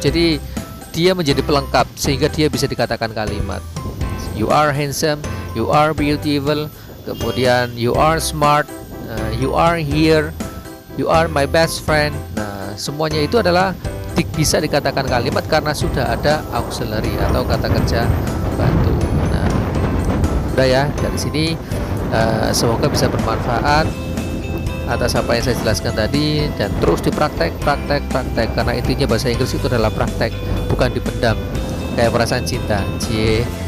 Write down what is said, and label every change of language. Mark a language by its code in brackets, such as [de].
[id] Jadi dia menjadi pelengkap sehingga dia bisa dikatakan kalimat. [en] You are handsome, you are beautiful, [id] kemudian [en] you are smart, you are here, you are my best friend. [id] Nah, semuanya itu adalah bisa dikatakan kalimat karena sudah ada auxiliary atau kata kerja bantu. Nah, udah ya, dari sini semoga bisa bermanfaat atas apa yang saya jelaskan tadi, dan terus dipraktek karena intinya bahasa Inggris itu adalah praktek, bukan dipendam kayak perasaan cinta. Cie.